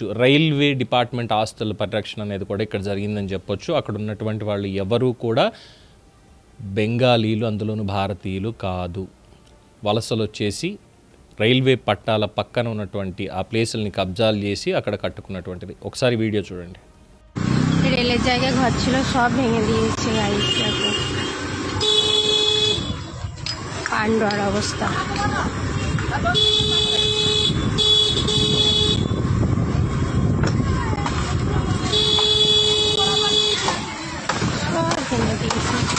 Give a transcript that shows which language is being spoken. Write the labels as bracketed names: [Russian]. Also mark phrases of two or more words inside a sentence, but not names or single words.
[Telugu] రైల్వే డిపార్ట్మెంట్ ఆస్తుల పరిరక్షణ అనేది కూడా ఇక్కడ జరిగిందని చెప్పొచ్చు. అక్కడ ఉన్నటువంటి వాళ్ళు ఎవరూ కూడా బెంగాలీలు, అందులోనూ భారతీయులు కాదు. వలసలు వచ్చేసి రైల్వే పట్టాల పక్కన ఉన్నటువంటి ఆ ప్లేసుల్ని కబ్జాలు చేసి అక్కడ కట్టుకున్నటువంటిది. ఒకసారి వీడియో చూడండి. [Bangla] রেলের জায়গায় ঘর ছিল, সব ভেঙে দিয়েছে গাড়িটাকে। পান্ডার অবস্থা। সব ভেঙে দিয়েছে।